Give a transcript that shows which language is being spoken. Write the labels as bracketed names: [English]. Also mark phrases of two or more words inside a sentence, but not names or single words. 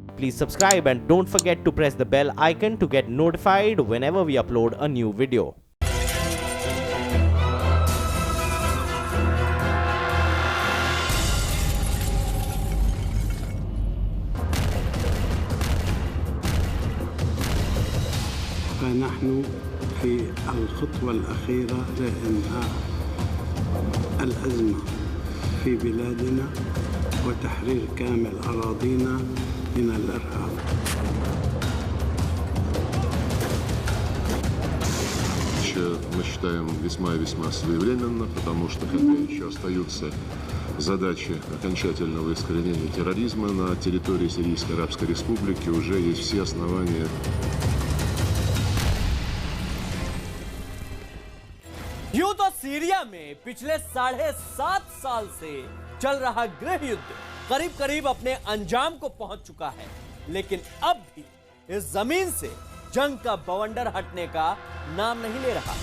[English] Please subscribe and don't forget to press the bell icon to get notified whenever we upload a new video. [Arabic] فنحن في الخطوة الأخيرة لإنهاء الأزمة في بلادنا وتحرير كامل أراضينا من الإرهاب. [Russian] Мы считаем весьма и весьма своевременно, потому что хотя еще остаются задачи окончательного искоренения терроризма на территории Сирийской Арабской Республики, уже есть все основания. [Hindi] यूं तो सीरिया में पिछले 7.5 साल से चल रहा गृह युद्ध करीब करीब अपने अंजाम को पहुंच चुका है, लेकिन अब भी इस जमीन से जंग का बवंडर हटने का नाम नहीं ले रहा।